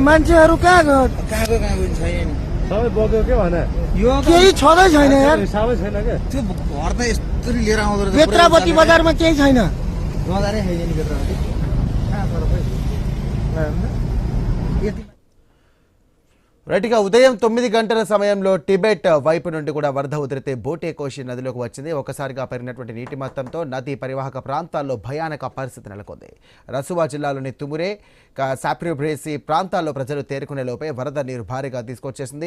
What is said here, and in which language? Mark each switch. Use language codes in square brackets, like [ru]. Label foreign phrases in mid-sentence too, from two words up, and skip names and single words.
[ne] मान्छेहरू कहाँको छैन, सबै बग्यो के भने यो केही छँदै छैन यार, सबै छैन के। त्यो घर त यस्तरी लिएर आउँदो रहेछ। बेत्रावती बजारमा केही छैन, बजारै छैन बेत्रावती। कहाँ छ र यति [te] రైట్, ఇక ఉదయం 9 గంటల సమయంలో టిబెట్ వైపు నుండి కూడా వరద ఉధృతి బోటేకోషి నదిలోకి వచ్చింది. ఒకసారిగా పెరిగినటువంటి నీటి మొత్తంతో నది పరివాహక ప్రాంతాల్లో భయానక పరిస్థితి నెలకొంది. రసువా జిల్లాలోని తుమురే, సాప్రిబ్రేసి ప్రాంతాల్లో ప్రజలు తేరుకునే లోపే వరద నీరు భారీగా తీసుకొచ్చేసింది.